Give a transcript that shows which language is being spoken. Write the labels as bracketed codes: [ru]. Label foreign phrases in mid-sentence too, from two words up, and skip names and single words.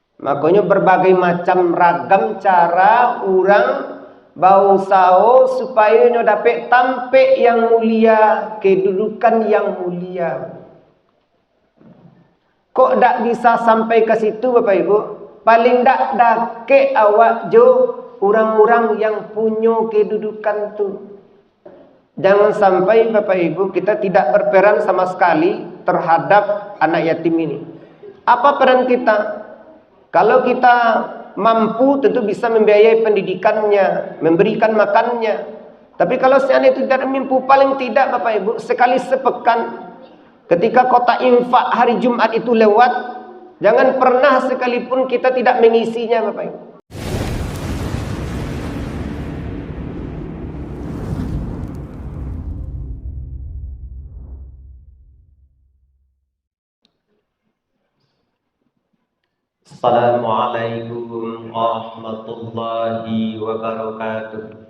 [id] Makanya berbagai macam ragam cara orang berusaha supaya nyo dapat tampik yang mulia, kedudukan yang mulia. Kok dak bisa sampai ke situ Bapak Ibu? [min] Paling dak dake awak jo orang-orang yang punya kedudukan tu. [id] Jangan sampai Bapak Ibu kita tidak berperan sama sekali terhadap anak yatim ini. Apa peran kita? Kalau kita mampu tentu bisa membiayai pendidikannya, memberikan makannya. Tapi kalau seandainya itu tidak mampu, paling tidak Bapak Ibu sekali sepekan ketika kotak infak hari Jumat itu lewat, jangan pernah sekalipun kita tidak mengisinya Bapak Ibu. [ar] السلام عليكم ورحمة الله وبركاته.